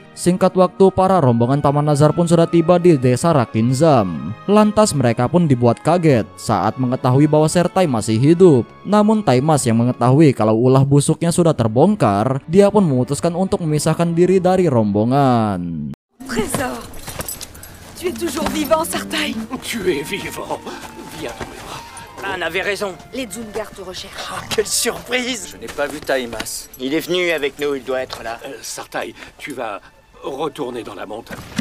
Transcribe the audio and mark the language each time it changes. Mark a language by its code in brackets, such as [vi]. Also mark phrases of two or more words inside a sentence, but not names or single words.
[id] Singkat waktu, para rombongan Paman Nazar pun sudah tiba di desa Rakinzam. Lantas mereka pun dibuat kaget saat mengetahui bahwa Sertai masih hidup. Namun Taimas yang mengetahui kalau ulah busuknya sudah terbongkar, dia pun memutuskan untuk memisahkan diri dari rombongan. [fr] Trésor! Tu es toujours vivant, Sertai! Tu es vivant. Viens dans mes bras. On avait raison. Les Zungar te recherchent. Ah, quelle surprise! Je n'ai pas vu Taimas. Il est venu avec nous, il doit être là. Sartai, tu vas retourner dans la montagne.